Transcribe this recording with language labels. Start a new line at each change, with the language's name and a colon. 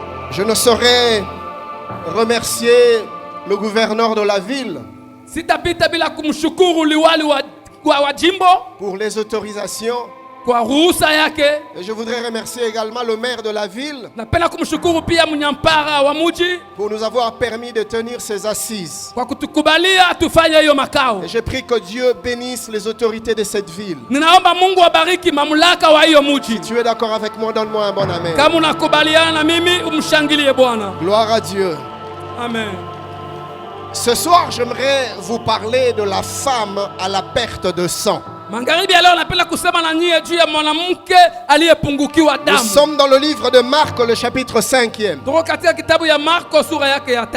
French: Je ne saurais remercier le gouverneur de la ville
Swahili: Sitapita bila kumshukuru liwali wa jimbo
French: pour les autorisations.
Swahili: kwa ruhusa yake.
French: Et je voudrais remercier également le maire de la ville
Swahili: Napenda kumshukuru pia mnyampara wa mji
French: pour nous avoir permis de tenir ces assises.
Swahili: kwa kutukubalia tufanye hiyo makao.
French: Et j'ai pris que Dieu bénisse les autorités de cette ville.
Swahili: Ninaomba Mungu abariki mamlaka wa hiyo mji.
French: Tu es d'accord avec moi? Donne-moi un bon amen.
Swahili: Kama unakubaliana na mimi, umshangilie Bwana.
French: Gloire à Dieu. Amen. Ce soir, j'aimerais vous parler de la femme à la perte de sang.
Swahili: Magharibi ya leo napenda kusema na nyie juu ya mwanamke aliyepungukiwa
French: Nous
Swahili: damu.
French: sommes dans le livre de Marc, le chapitre 5e.
Swahili: Tuko katika kitabu ya Marko sura yake ya